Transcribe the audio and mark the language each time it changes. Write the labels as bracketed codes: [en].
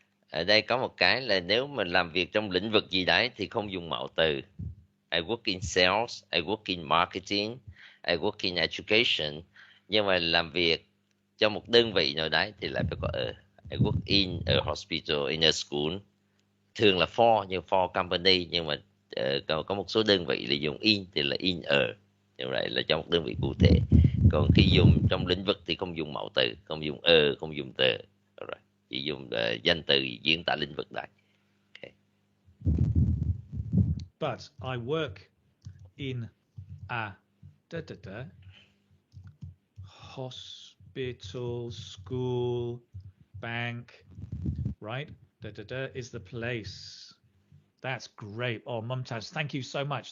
[vi] Ở đây có một cái là nếu mình làm việc trong lĩnh vực gì đấy thì không dùng mạo từ. [en] I work in sales, I work in marketing, I work in education. [vi] Nhưng mà làm việc cho một đơn vị nào đấy thì lại phải có [en] I work in a hospital, in a school. [vi] Thường là for, nhưng for company, nhưng mà có một số đơn vị là dùng in thì là in a. Như vậy là cho một đơn vị cụ thể. Còn khi dùng trong lĩnh vực thì không dùng mạo từ, không dùng không dùng từ. Right. Chỉ dùng danh từ diễn tả lĩnh vực đấy. [en] Okay. But I work in a hospital, school, bank, right? Is the place. That's great. Oh, Mumtaz, thank you so much.